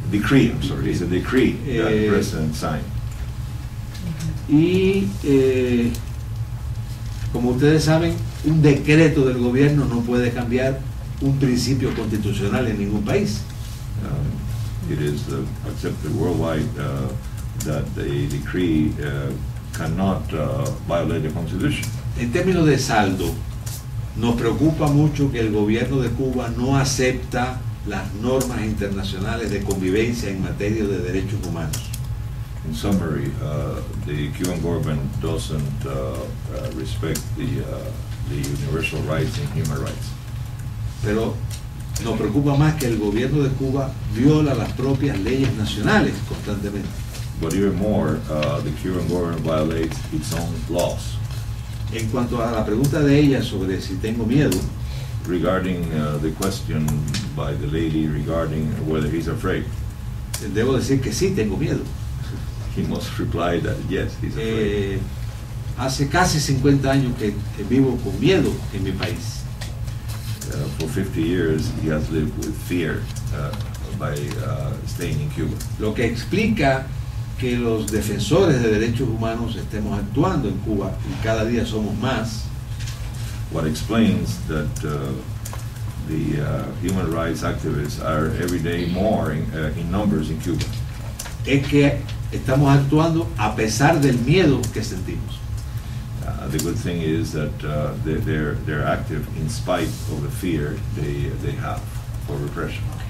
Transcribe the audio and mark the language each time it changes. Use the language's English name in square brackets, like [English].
[English] Decree, I'm sorry, it's a decree that the Eh, President signed. [Spanish] Y como ustedes saben, un decreto del gobierno no puede cambiar un principio constitucional en ningún país. [English] It is accepted worldwide that the decree cannot violate the Constitution. [Spanish] En términos de saldo, nos preocupa mucho que el gobierno de Cuba no acepta las normas internacionales de convivencia en materia de derechos humanos. [English] In summary, the Cuban government doesn't respect the universal rights and human rights. [Spanish] Pero nos preocupa más que el gobierno de Cuba viola las propias leyes nacionales constantemente. [English] But even more, the Cuban government violates its own laws. [Spanish] En cuanto a la pregunta de ella sobre si tengo miedo, [English] Regarding the question by the lady regarding whether he's afraid, [Spanish] debo decir que sí tengo miedo. [English] he must reply that yes, he's afraid. [Spanish] Hace casi 50 años que vivo con miedo en mi país. [English] For 50 years, he has lived with fear by staying in Cuba. [Spanish] Lo que explica que los defensores de derechos humanos estemos actuando en Cuba y cada día somos más, [English] What explains that the human rights activists are every day more in numbers in Cuba. [Spanish] es que estamos actuando a pesar del miedo que sentimos. [English] The good thing is that they're active in spite of the fear they have for repression.